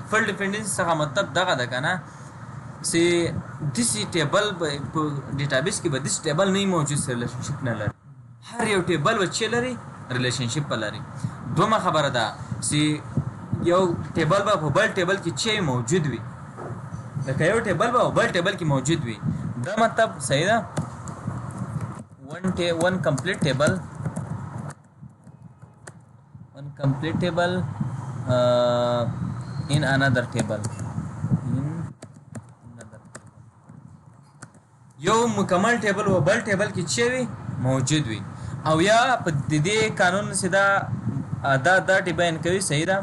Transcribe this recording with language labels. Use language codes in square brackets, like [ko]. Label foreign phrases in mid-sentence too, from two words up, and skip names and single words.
[en] full dependency [ps] څخه مطلب دغه ده کنه چې دسی ټیبل په ډیټابیس کې به دسی ټیبل نه موجود سره ریلیشنشپ نه لري. هر یو ټیبل و چې لري ریلیشنشپ لري. دومره خبره ده چې یو ټیبل به په بل ټیبل کې چې موجود وي. لکه یو ټیبل به په بل ټیبل کې موجود وي. دا مطلب صحیح ده. [en] one complete table in another table. [ps] یو مکمل ټیبل و بل ټیبل کې چې وي موجود وي. او یا په دې قانون سیده دا ډیفاین کوي. صحیح ده.